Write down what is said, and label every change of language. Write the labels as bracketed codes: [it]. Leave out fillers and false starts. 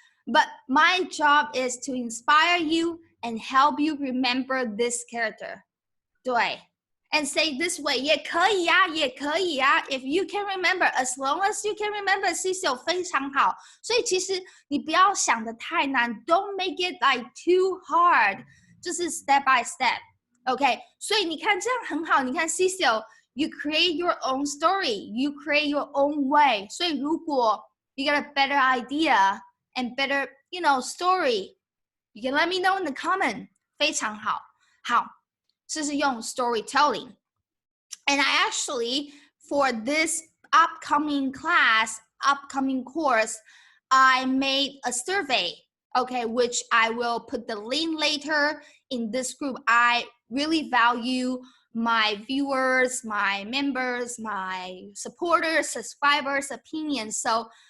[en] But my job is to inspire you and help you remember this character. [zh] 对 [en] and say this way, [zh] 也可以啊，也可以啊。 [en] If you can remember, as long as you can remember, [zh] 其实非常好。所以其实你不要想得太难 ， [en] Don't make it like too hard， [zh] 就是 [en] step by step。 [zh] OK， 所以你看这样很好。你看 Cecil。 [en] You create your own story. You create your own way. [zh] 所以如果 [en] you get a better idea and better, story, you can let me know in the comment. [zh] 非常好。好，这是用 storytelling. [en] And I actually, for this upcoming class, upcoming course, I made a survey, okay, which I will put the link later in this group. I really value my viewers, my members, my supporters, subscribers' opinions. So